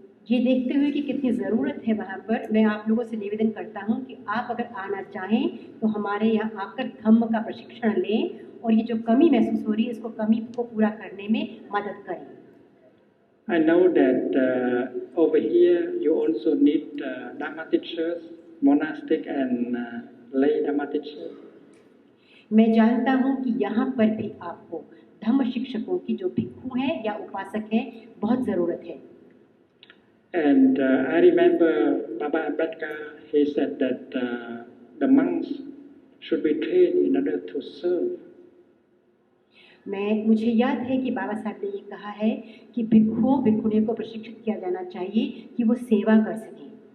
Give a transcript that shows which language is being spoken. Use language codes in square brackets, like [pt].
[hi] ये देखते हुए कि कितनी ज़रूरत है वहाँ पर, मैं आप लोगों से निवेदन करता हूँ कि आप अगर आना चाहें तो हमारे यहाँ आकर धम्म का प्रशिक्षण लें और ये जो कमी महसूस हो रही है इसको कमी को पूरा करने में मदद करें। [en] I know that over here you also need Dharma teachers, monastic and lay Dharma teachers. [hi] मैं जानता हूँ कि यहाँ पर भी आपको धम्म शिक्षकों की जो भिक्खु हैं या उपासक हैं बहुत ज़रूरत है। [en] And I remember Baba Ambedkar, he said that the monks should be trained in order to serve. [hi] मुझे याद है कि बाबा साहब ने ये कहा है कि भिक्खुओं भिक्खुणियों को प्रशिक्षित किया जाना चाहिए कि वो सेवा कर सकें।